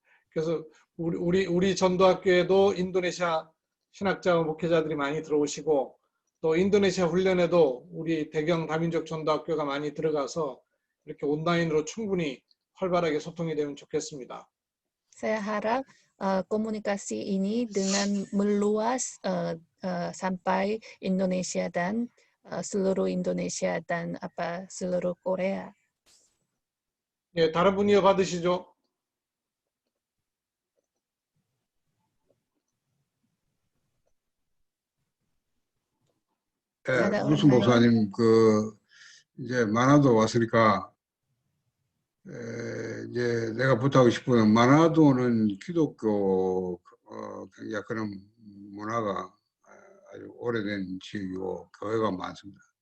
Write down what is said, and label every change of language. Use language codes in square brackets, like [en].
[ko] 그래서 우리 전도학교에도 인도네시아 신학자 목회자들이 많이 들어오시고 또 인도네시아 훈련에도 우리 대경 다민족 전도학교가 많이 들어가서 이렇게 온라인으로 충분히 활발하게 소통이 되면 좋겠습니다. [id] Saya harap komunikasi ini dengan meluas sampai Indonesia dan seluruh Indonesia dan seluruh Korea. [ko] 예, 다른 분 이어받으시죠. 예, 무슨 목사님 이제 마나도 왔으니까 이제 내가 부탁하고 싶은 건 마나도는 기독교 굉장히 그런 문화가 아주 오래된 지역이고 교회가 많습니다.